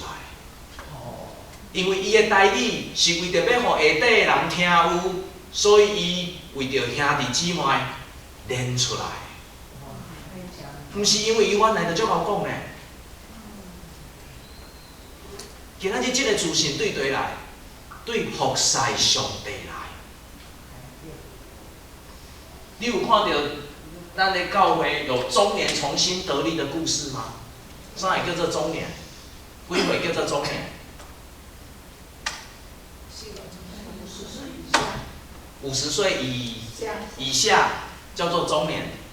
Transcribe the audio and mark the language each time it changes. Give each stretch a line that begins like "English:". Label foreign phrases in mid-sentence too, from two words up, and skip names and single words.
Min Nan Chinese: 因为伊的台语是为着要互下底的人听有，所以伊为着兄弟姊妹练出来。毋是因为伊原来就足好讲呢。今仔日这个自信对谁来？对服侍上帝来。你有看到咱的教会有中年重新得力的故事吗？啥会叫做中年？几岁叫做中年？50岁以下叫做中年。